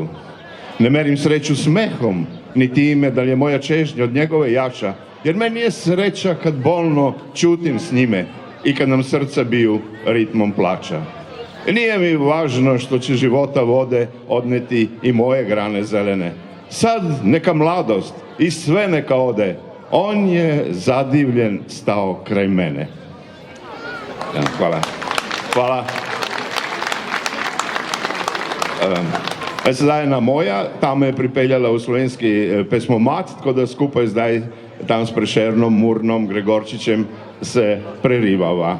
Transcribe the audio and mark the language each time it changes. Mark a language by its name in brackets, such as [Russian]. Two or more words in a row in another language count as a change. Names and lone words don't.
[Serbian] Ne merim sreću smehom, ni time da li je moja čežnja od njegove jača, jer meni je sreća kad bolno čutim s njime i kad nam srca biju ritmom plača. Nije mi važno što će života vode odneti i moje grane zelene. Sad neka mladost i sve neka ode, on je zadivljen stao kraj mene. Hvala. Hvala. [Slovenian] Sedaj ena moja, tam me je pripeljala v slovenski pesmomat, tako da skupaj zdaj tam s Prešernom, Murnom, Gregorčičem se prerivava.